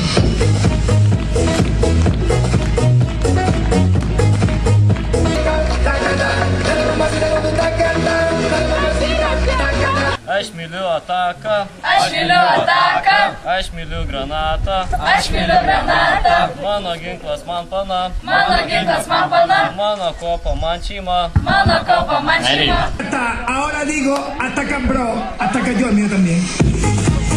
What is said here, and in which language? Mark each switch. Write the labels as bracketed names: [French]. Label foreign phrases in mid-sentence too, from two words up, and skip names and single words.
[Lithuanian] Aš myliu ataką. Aš myliu ataką. Aš myliu granatą. Aš myliu granatą. Mano ginklas man pana. Mano ginklas man pana. Mano kopa man šeima. Mano kopa man šeima. [Spanish] Ahora digo, ataca bro, ataca yo, mío también.